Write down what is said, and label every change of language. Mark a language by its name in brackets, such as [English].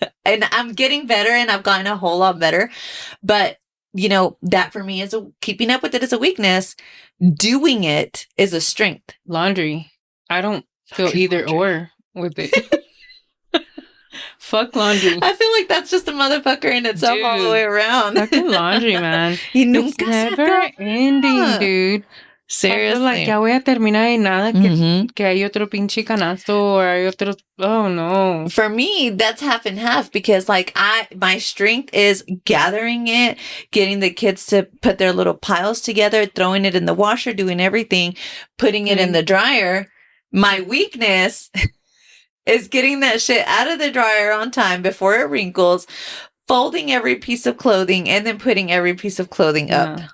[English] And I'm getting better, and I've gotten a whole lot better. But, you know, that for me is keeping up with it is a weakness. Doing it is a strength. Laundry. I don't feel either or with it. Fuck laundry. I feel like that's just a motherfucker in itself all the way around. Fucking laundry, man. It's never ending, dude. Seriously. I feel like [Spanish] ya voy a terminar y nada que hay otro pinche canasto or hay otro. [English] Oh no. For me, that's half and half, because like my strength is gathering it, getting the kids to put their little piles together, throwing it in the washer, doing everything, putting it in the dryer. My weakness is getting that shit out of the dryer on time before it wrinkles, folding every piece of clothing, and then putting every piece of clothing up.